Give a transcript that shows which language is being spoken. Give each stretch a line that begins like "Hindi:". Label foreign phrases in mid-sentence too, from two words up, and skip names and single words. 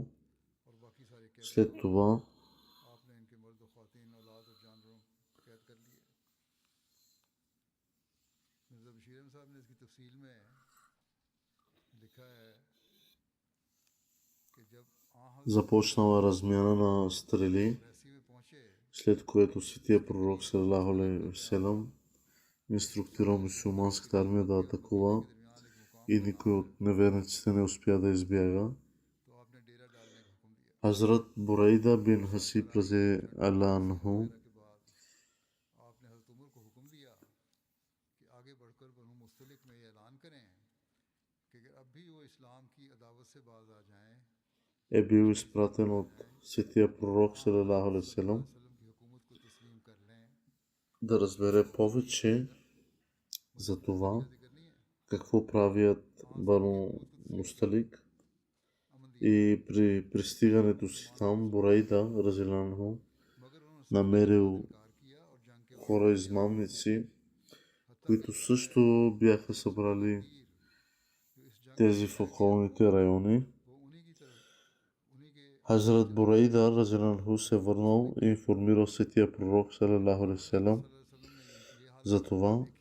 Bulgarian: След това започнала размяна на стрели, след което светия пророк
Arabic: صلى الله عليه وسلم
Bulgarian: инструктирал мюсюлманската армия да атакува и никой от неверниците не успя да избяга. Хазрат Бурайда бин Хасиб
Arabic: رضي الله عنه
Bulgarian: е бил изпратен от светия пророк
Arabic: صلى الله عليه وسلم
Bulgarian: да разбере повече за това какво правят Бану Мусталик. И при пристигането си там Бурайда разиланху намерил хора измамници, които също бяха събрали тези в околните райони. Хазрат Бурайда разиланху се върнал и информирал светия пророк
Arabic: صلى الله عليه وسلم
Bulgarian: за това.